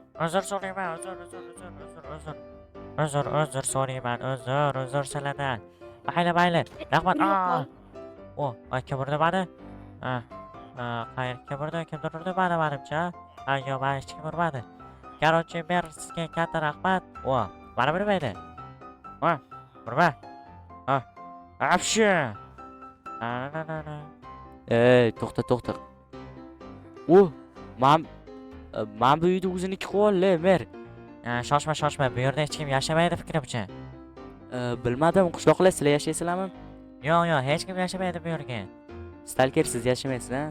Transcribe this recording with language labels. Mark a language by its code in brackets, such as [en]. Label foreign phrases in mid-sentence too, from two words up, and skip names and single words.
[uz] Uzr so'rayman, uzr, uzr, uzr, uzr, uzr. Uzr, uzr so'rayman, uzr, uzr sizlardan. Mayli, mayli. Rahmat. Yo'q, Aa. yo'q. O, ay, kim urdi mani? Ha. Ha, qayer, kim urdi? Kimdir urdi mani, menimcha. Ha, yo'q, mani hech kim urmadi. Короче, mer, sizga katta rahmat. O, mana bu nima edi? Ha, urma. Ha. Afshi. Na, na, na, na. Ey, to'xta, to'xta. O, men, men bu uyni o'ziniki qilib ol, mer. Ha, shoshma, shoshma. Bu yerda hech kim yashamaydi, fikrimcha. E, bilmadim, qishloqlar sizlar yashaysizlarmi? Yo'q, yo'q, hech kim yashamaydi bu yerga. Stalker, siz yashamaysiz, ha?